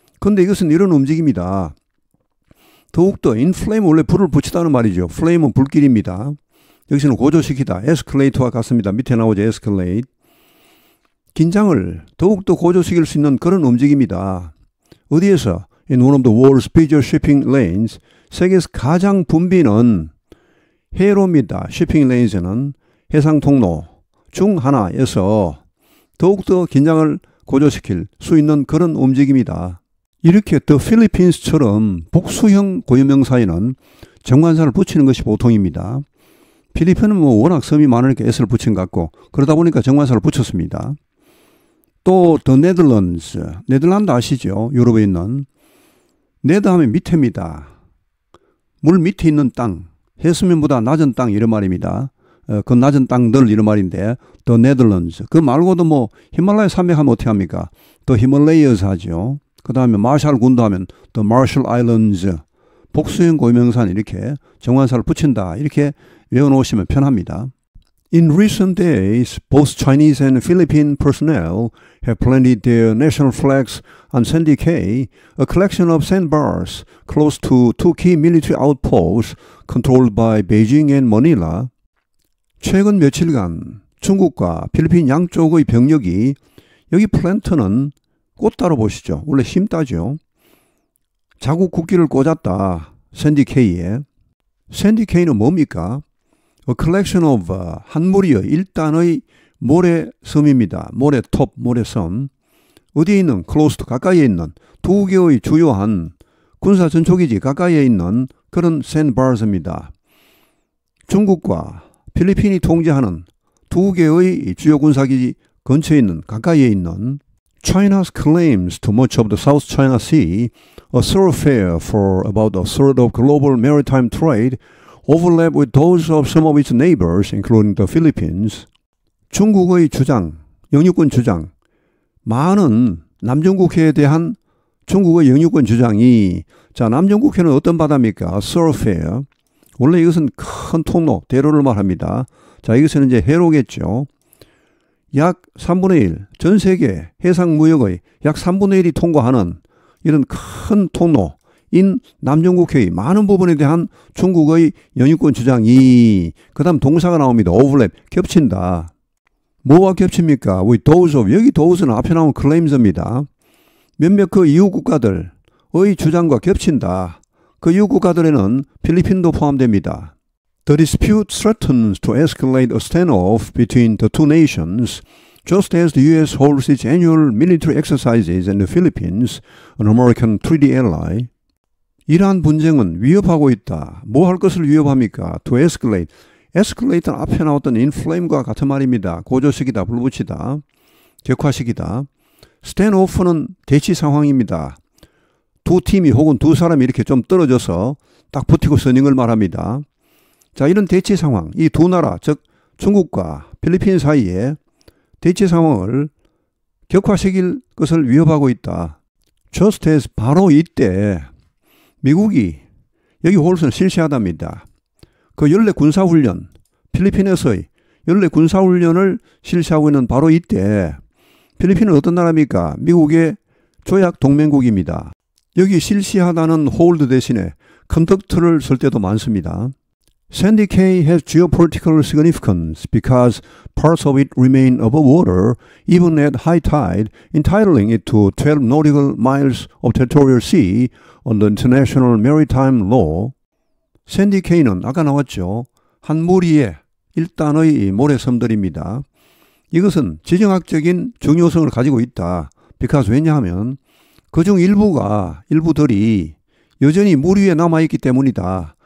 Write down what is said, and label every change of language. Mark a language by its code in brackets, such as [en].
[ko] 그런데 이것은 이런 움직임이다. 더욱더 inflame 원래 불을 붙이다는 말이죠. flame은 불길입니다. 여기서는 고조시키다. escalate와 같습니다. 밑에 나오죠. escalate. 긴장을 더욱더 고조시킬 수 있는 그런 움직임이다. 어디에서? [en] In one of the world's busiest shipping lanes. [ko] 세계에서 가장 붐비는 해로입니다. shipping lanes에는 해상 통로 중 하나에서 더욱더 긴장을 고조시킬 수 있는 그런 움직임이다. 이렇게 The Philippines처럼 복수형 고유명사에는 정관사를 붙이는 것이 보통입니다. 필리핀은 워낙 섬이 많으니까 s를 붙인 것 같고 그러다 보니까 정관사를 붙였습니다. 또 The Netherlands, 네덜란드 아시죠? 유럽에 있는. 네더 하면 밑에입니다. 물 밑에 있는 땅, 해수면보다 낮은 땅 이런 말입니다. 그 낮은 땅들 이런 말인데 The Netherlands. 그 말고도 뭐 히말라야 산맥 하면 어떻게 합니까? The Himalayas 하죠. 그 다음에 마샬 군도 하면 The Marshall Islands. 복수형 고유명사는 이렇게 정관사를 붙인다. 이렇게 외워놓으시면 편합니다. [en] In recent days, both Chinese and Philippine personnel have planted their national flags on Sandy Cay, a collection of sandbars close to two key military outposts controlled by Beijing and Manila. [ko] 최근 며칠간 중국과 필리핀 양쪽의 병력이 여기 플랜트는 꽃다로 보시죠. 원래 심다죠. 자국 국기를 꽂았다. 샌디 케이에. 샌디 케이는 뭡니까? [en] A collection of [ko] 한 무리의 일단의 모래섬입니다. 모래톱, 모래섬. 어디에 있는? [en] close to [ko] 가까이에 있는 두 개의 주요한 군사 전초기지 가까이에 있는 그런 샌드바rs입니다. 중국과 필리핀이 통제하는 두 개의 주요 군사기지 근처에 있는 가까이에 있는 [en] China's claims to much of the South China Sea, a thoroughfare for about a third of global maritime trade, overlap with those of some of its neighbors, including the Philippines. [ko] 중국의 주장, 영유권 주장, 많은 남중국해에 대한 중국의 영유권 주장이 자 남중국해는 어떤 바다입니까? thoroughfare. 원래 이것은 큰 통로, 대로를 말합니다. 자 이것은 이제 해로겠죠. 약 3분의 1, 전 세계 해상무역의 약 3분의 1이 통과하는 이런 큰 통로인 남중국해의 많은 부분에 대한 중국의 영유권 주장이 그 다음 동사가 나옵니다. overlap, 겹친다. 뭐와 겹칩니까? [en] with those of, [ko] 여기 those는 앞에 나온 claims입니다. 몇몇 그 이웃 국가들의 주장과 겹친다. 그 이웃 국가들에는 필리핀도 포함됩니다. [en] The dispute threatens to escalate a standoff between the two nations, just as the U.S. holds its annual military exercises in the Philippines, an American treaty ally. [ko] 이러한 분쟁은 위협하고 있다. 뭐 할 것을 위협합니까? [en] To escalate. [ko] escalate는 앞에 나왔던 inflame과 같은 말입니다. 고조시키다, 불붙이다, 격화시키다. standoff는 대치 상황입니다. 두 팀이 혹은 두 사람이 이렇게 좀 떨어져서 딱 붙이고 서는 걸 말합니다. 자, 이런 대치 상황, 이 두 나라, 즉 중국과 필리핀 사이에 대치 상황을 격화시킬 것을 위협하고 있다. [en] Just as [ko] 바로 이때 미국이 여기 홀스는 실시하답니다. 그 연례 군사훈련, 필리핀에서의 연례 군사훈련을 실시하고 있는 바로 이때 필리핀은 어떤 나라입니까? 미국의 조약 동맹국입니다. 여기 실시하다는 hold 대신에 conduct를 쓸 때도 많습니다. [en] Sandy Cay has geopolitical significance because parts of it remain above water even at high tide, entitling it to 12 nautical miles of territorial sea under international maritime law. [ko] 샌디 케이는 아까 나왔죠. 한 무리의 일단의 모래섬들입니다. 이것은 지정학적인 중요성을 가지고 있다. because 왜냐하면 그중 일부들이 여전히 물 위에 남아있기 때문이다.